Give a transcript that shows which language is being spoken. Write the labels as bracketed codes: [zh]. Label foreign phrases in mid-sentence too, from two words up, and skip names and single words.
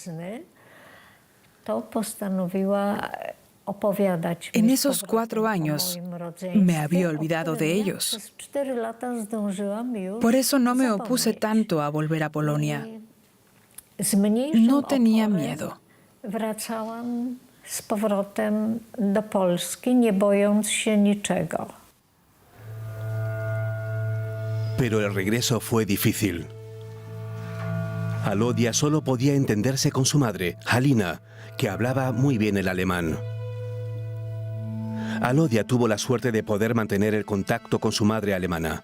[es] En esos 4 años me había olvidado de ellos. Por eso no me opuse tanto a volver a Polonia. No tenía miedo. [pl] Z powrotem do Polski, nie bojąc się niczego. [es] Pero el regreso fue difícil. Alodia solo podía entenderse con su madre, Halina, que hablaba muy bien el alemán. Alodia tuvo la suerte de poder mantener el contacto con su madre alemana.